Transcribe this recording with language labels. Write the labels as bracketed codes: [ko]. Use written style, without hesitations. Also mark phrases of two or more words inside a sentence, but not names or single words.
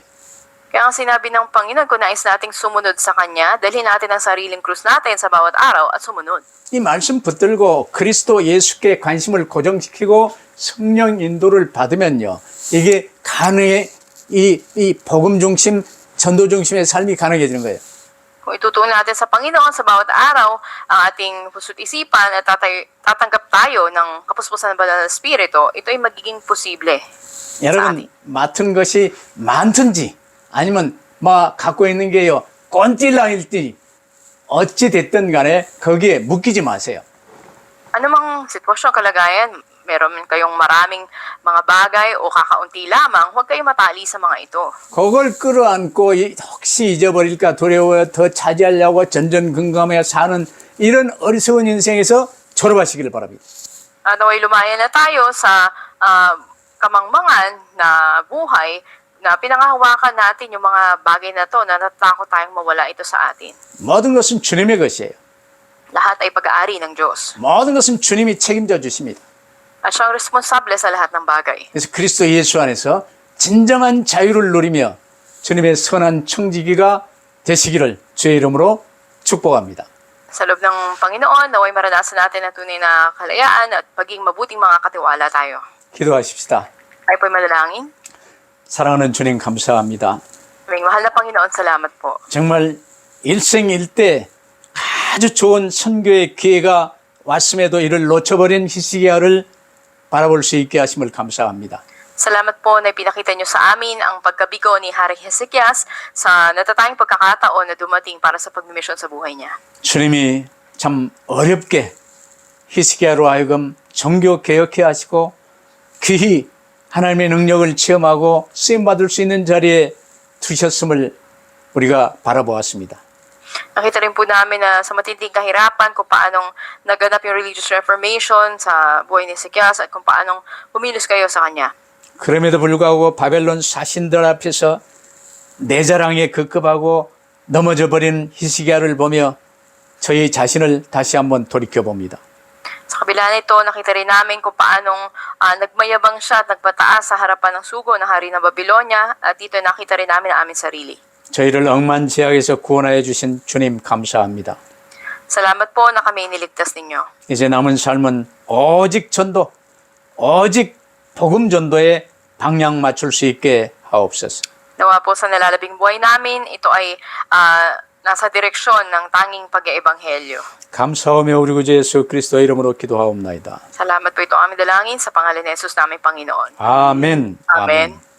[tl] Kaya ang sinabi ng Panginoon, kung nais nating sumunod sa Kanya, dalhin natin ang sariling krus natin sa bawat araw at sumunod. [ko] 이 말씀 붙들고 그리스도 예수께 관심을 고정시키고 성령 인도를 받으면요, 이게 가능해, 이 복음 중심, 전도 중심의 삶이 가능해지는 거예요. [tl] Kung itutuon natin sa Panginoon sa bawat araw ang ating puso't isipan at tatanggap tayo ng kapuspusan ng banal na Espiritu, ito ay magiging posible. [ko] 여러분, 맡은 것이 많든지 아니면 뭐 갖고 있는 게요, 꼰질랑일지 어찌 됐든 간에 거기에 묶이지 마세요. [tl] Anumang sitwasyon, kalagayan, meron kayong maraming mga bagay o kakaunti lamang, huwag kayong matali sa mga ito. [ko] 그걸 끌어안고 혹시 잊어버릴까 두려워 더 차지하려고 전전긍긍하며 사는 이런 어리석은 인생에서 졸업하시기를 바랍니다. [tl] Naway lumaya na tayo sa kamangmangan na buhay na pinangahawakan natin yung mga bagay na to na natatakot tayong mawala ito sa atin. [ko] 모든 것은 주님의 것이에요. [tl] Lahat ay pag-aari ng Diyos. [ko] 모든 것은 주님이 책임져 주십니다. [tl] At siyang responsable sa lahat ng bagay. [ko] 그래서 그리스도 예수 안에서 진정한 자유를 누리며 주님의 선한 청지기가 되시기를 주의 이름으로 축복합니다. [tl] Sa loob ng Panginoon, naway maranasan natin ang tunay na kalayaan at pagiging mabuting mga katiwala tayo. [ko] 기도하십시다. [tl] Tayo po'y malalangin. [ko] 사랑하는 주님 감사합니다. [tl] Aming mahal na Panginoon, salamat po. [ko] 정말 일생일대 아주 좋은 선교의 기회가 왔음에도 이를 놓쳐버린 히스기야를 바라볼 수 있게 하심을 감사합니다. [tl] Salamat po na ipinakita niyo sa amin ang pagkabigo ni Haring Hezekias sa natatanging pagkakataon na dumating para sa pagmimisyon sa buhay niya. [ko] 주님이 참 어렵게 히스기야로 하여금 종교 개혁해 하시고 귀히 하나님의 능력을 체험하고 쓰임받을 수 있는 자리에 두셨음을 우리가 바라보았습니다. [tl] Nakita rin po namin na sa matinding kahirapan kung paanong naganap yung [en] religious reformation [tl] sa buhay ni Hezekias at kung paanong kumilos kayo sa kanya. [ko] 그럼에도 불구하고 바벨론 사신들 앞에서 내 자랑에 급급하고 넘어져 버린 히스기야를 보며 저희 자신을 다시 한번 돌이켜 봅니다. [tl] Sa kabila nito, nakita rin namin kung paanong nagmayabang siya at nagpataas sa harapan ng sugo ng hari ng Babylonia at dito nakita rin namin ang aming sarili. [ko] 저희를 억만제약에서 구원하여 주신 주님 감사합니다. [tl] Salamat po na kami iniligtas ninyo. [ko] 이제 남은 삶은 오직 전도, 오직 복음 전도에 방향 맞출 수 있게 하옵소서. [tl] Nawa po sa nalalabing buhay namin, ito ay nasa direksyon ng tanging pag-eebanghelyo. [ko] 감사하며 우리 구주 예수 그리스도의 이름으로 기도하옵나이다. [tl] Salamat po ito aming dalangin sa pangalan ni Jesus naming Panginoon. [ko] 아멘. [tl] Amen.